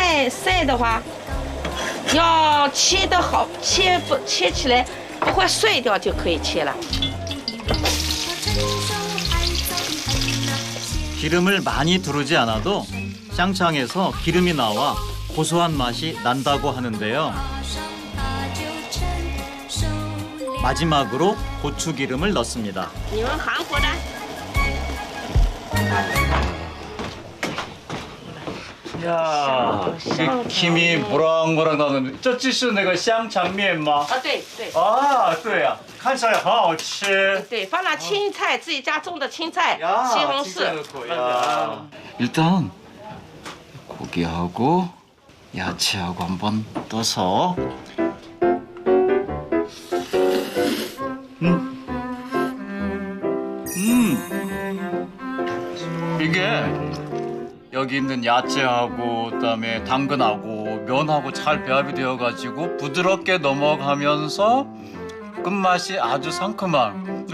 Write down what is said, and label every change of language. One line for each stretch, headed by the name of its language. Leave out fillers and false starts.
Chinese: 晒的话，要切的好，切起来不会碎掉就可以切了。
Korean: 기름을 많이 두르지 않아도 쌍창에서 기름이 나와 고소한 맛이 난다고 하는데요. 마지막으로 고추기름을 넣습니다.
Chinese: 你们韩国的？
Korean: 야, 김이 모락모락 나는.
Chinese: 这就是那个香肠面吗？啊，对对。啊，对呀，看起来很好吃。对，放了青菜，自己家种的青菜，西红柿。
Korean: 일단 고기하고 야채하고 한번 떠서. 이게 여기 있는 야채하고 그다음에 당근하고 면하고 잘 배합이 되어가지고 부드럽게 넘어가면서 끝맛이 아주 상큼한.